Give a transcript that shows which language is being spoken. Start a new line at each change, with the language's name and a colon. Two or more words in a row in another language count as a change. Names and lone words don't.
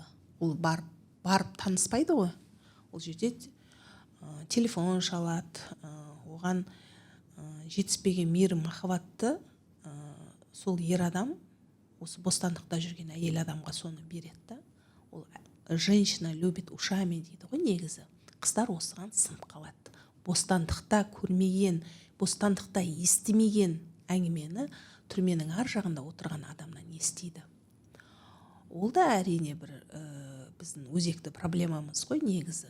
Kazakh: Ол барып таныспайды ғой. Ол жерде телефон шалады, оған жетіспеген мейірім махаббатты сол ер адам осы бостандықта жүрген әйел адамға соны береді. Ол
Russian: женщина любит ушами
Kazakh: дейді ғой негізі. Қыздар осыған сынып қалады. Бостандықта көрмеген, бостандықта естімеген әңгімені түрменің ар жағында отырған адамнан естиді. Ол да әрине бір біздің өзекті проблемамыз ғой негізі.